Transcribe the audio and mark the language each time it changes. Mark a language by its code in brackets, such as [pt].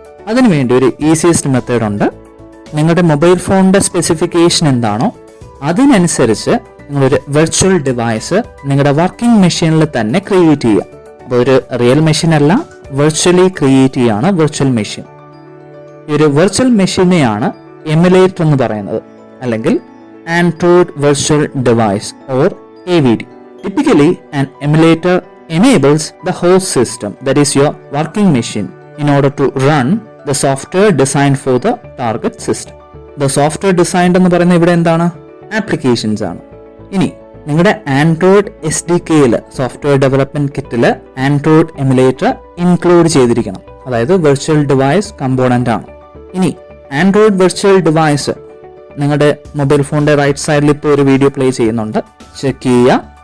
[ml] അതിനുവേണ്ടി ഒരു easiest method ഉണ്ട്. നിങ്ങളുടെ മൊബൈൽ ഫോണിന്റെ സ്പെസിഫിക്കേഷൻ എന്താണോ അതിനനുസരിച്ച് നിങ്ങളൊരു വെർച്വൽ ഡിവൈസ് നിങ്ങളുടെ വർക്കിംഗ് മെഷീനിൽ തന്നെ ക്രിയേറ്റ് ചെയ്യുക. അപ്പോൾ ഒരു റിയൽ മെഷീൻ അല്ല, വെർച്വലി ക്രിയേറ്റ് ചെയ്യാണ് വെർച്വൽ മെഷീൻ. ഈ ഒരു വെർച്വൽ മെഷീനെയാണ് എമുലേറ്റർ എന്ന് പറയുന്നത്, അല്ലെങ്കിൽ Android virtual device or AVD. [en] Typically, an emulator enables the host system, that is your working machine, in order to run the software designed for the target system. The software designed [ml] എന്ന് പറയുന്നത് ഇവിടെ എന്താണ്? Applications ആണ്. ഇനി നിങ്ങളുടെ Android SDKയിൽ software development കിറ്റിൽ Android emulator include ചെയ്തിരിക്കണം. അതായത് virtual device component ആണ്. ഇനി ആൻഡ്രോയിഡ് വെർച്വൽ ഡിവൈസ് നിങ്ങളുടെ മൊബൈൽ ഫോണിന്റെ റൈറ്റ് സൈഡിൽ ഇപ്പോൾ ഒരു വീഡിയോ പ്ലേ ചെയ്യുന്നുണ്ട്, ചെക്ക് ചെയ്യുക.